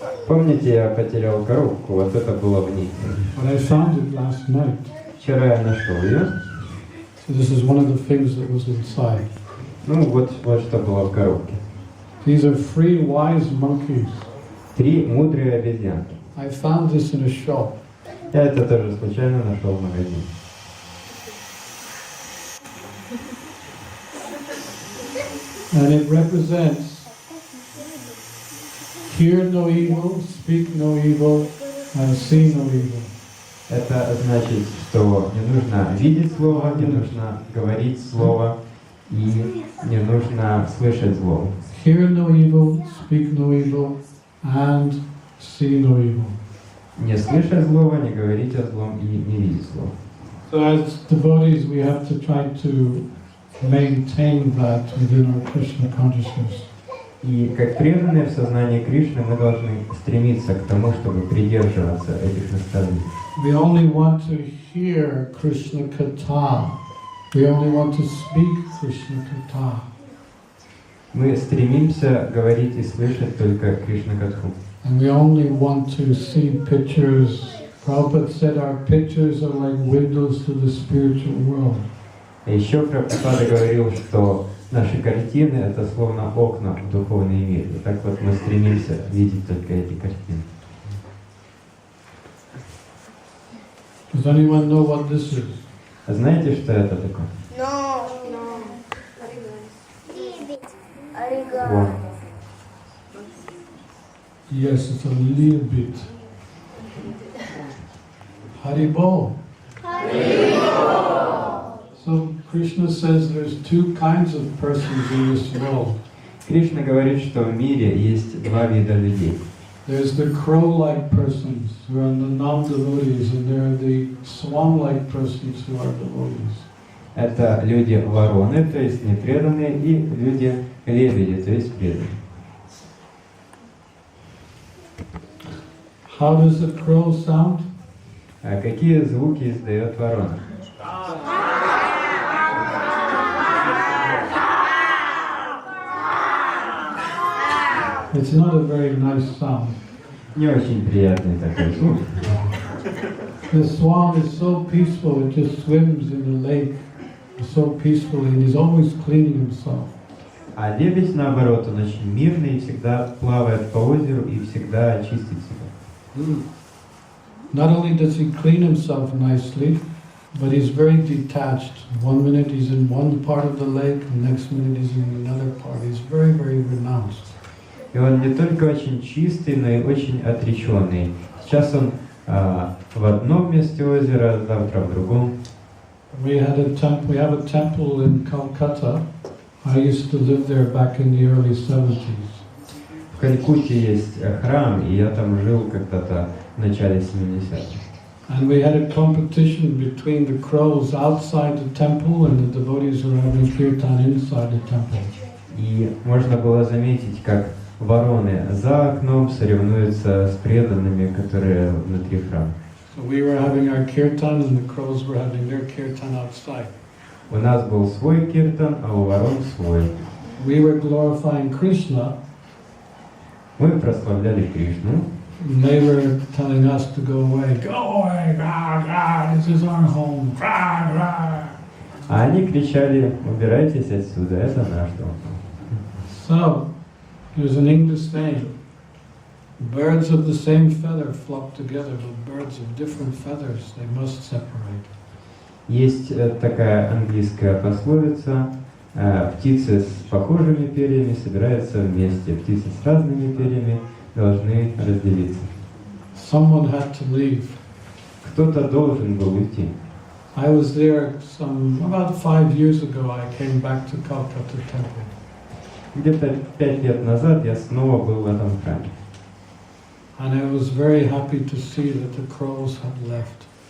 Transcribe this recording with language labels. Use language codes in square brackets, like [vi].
[ru] Помните, я потерял коробку, вот это было в ней. [en] but I found it last night. [ru] Вчера я нашел ее. [en] So this is one of the things that was inside. [ru] Ну, вот что было в коробке. [en] These are 3 wise monkeys. [ru] 3 мудрые обезьянки. [en] I found this in a shop. [ru] Я это тоже случайно нашел в магазине. [en] And it represents hear no evil, speak no evil, and see no evil. [ru] Это значит, что не нужно видеть слово, не нужно говорить слово и не нужно слышать зло. [en] Hear no evil, speak no evil, and see no evil. [ru] Не слышать злого, не говорить о злом и не видеть зло. [en] So as devotees, we have to try to maintain that within our Krishna consciousness. [ru] И как преданные в сознании Кришны мы должны стремиться к тому, чтобы придерживаться этих наставлений. [en] We only want to hear Krishna Katha. We only want to speak Krishna Katha. [ru] Мы стремимся говорить и слышать только Кришна Катху. [en] And we only want to see pictures. Prabhupada said our pictures are like windows to the spiritual world. [ru] И еще Прабхупада говорил, что наши картины — это словно окна в духовный мир. И так вот мы стремимся видеть только эти картины. [en] Does anyone know what this is? [ru] А знаете, что это такое? Вон. [en] Yes, it's a little bit. [bn] Haribol. [en] So Krishna says there's 2 kinds of persons in this world. [ru] Кришна говорит, что в мире есть 2 вида людей. [en] There's the crow-like persons who are the non-devotees, and there are the swan-like persons who are devotees. [ru] Это люди-вороны, то есть непреданные, и люди-лебеди, то есть преданные. [en] How does a crow sound? [ru] А какие звуки издает ворона? [en] It's not a very nice sound. [ru] Не очень приятный такой звук. [en] The swan is so peaceful, it just swims in the lake so peacefully, and he's always cleaning himself. [ru] А лебедь, наоборот, он очень мирный и всегда плавает по озеру и всегда чистит себя. [en] Not only does he clean himself nicely, but he's very detached. 1 minute he's in one part of the lake, the next minute he's in another part. He's very, very renounced. [ru] И он не только очень чистый, но и очень отреченный. Сейчас он в одном месте озера, завтра в другом. [en] We have a temple in Calcutta. I used to live there back in the early 70s. [ru] В Калькутте есть храм, и я там жил когда-то в начале 70-х. [en] And we had a competition between the crows outside the temple and the devotees who were having kirtan inside the temple. [ru] И можно было заметить, как вороны за окном соревнуются с преданными, которые внутри храма. [en] So we were having our kirtan and the crows were having their kirtan outside. [ru] У нас был свой киртан, а у ворон свой. [en] We were glorifying Krishna, [ru] Мы прославляли Кришну, [en] they were telling us to go away. Go away, rah, rah, this is our home, rah, rah. [ru] А они кричали: убирайтесь отсюда, это наш дом. [en] So, there's an English saying, birds of the same feather flock together, but birds of different feathers, they must separate. [ru] Есть такая английская пословица: птицы с похожими перьями собираются вместе, птицы с разными перьями должны разделиться. [en] Someone had to leave. [ru] Кто-то должен был уйти. [en] I was there about 5 years ago. I came back to Calcutta Temple. [ru] Где-то 5 лет назад я снова был в этом храме. [en] And I was very happy to see that the crows had left.